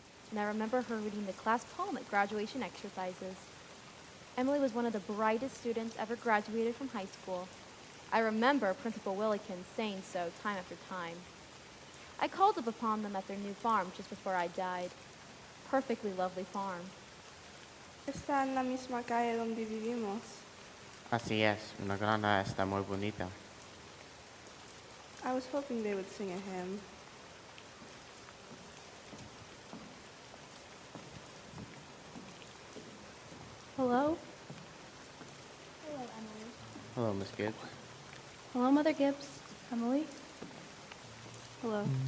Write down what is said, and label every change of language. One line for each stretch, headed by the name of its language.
English: And I remember her reading the class poem at graduation exercises. Emily was one of the brightest students ever graduated from high school. I remember Principal Willikins saying so time after time. I called up upon them at their new farm just before I died. Perfectly lovely farm.
Spanish: Está en la misma calle donde vivimos. Así es, una granja está muy bonita.
English: I was hoping they would sing a hymn. Hello? Hello, Emily. Hello, Miss Gibbs. Hello, Mother Gibbs. Emily? Hello.